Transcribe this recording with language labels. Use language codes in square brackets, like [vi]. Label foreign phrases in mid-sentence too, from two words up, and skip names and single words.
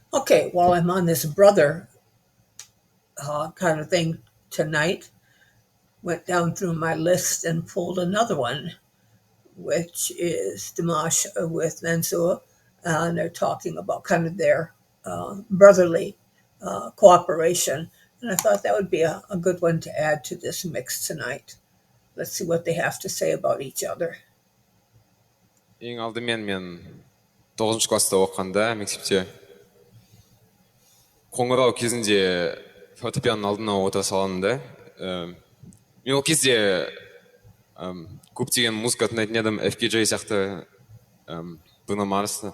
[en] Okay, while I'm on this brother kind of thing tonight, went down through my list and pulled another one, which is Dimash with Mansur, and they're talking about kind of their brotherly cooperation. And I thought that would be a good one to add to this mix tonight. Let's see what they have to say about each other. [kk] Ең алдымен мен 9 класста оқығанда мектепте қоңырау кезінде фортепианоның алдына отыра саламын да. Мен ол кезде көптеген музыка тыңдайтын едім, FKJ сияқты, Bruno Mars'ты.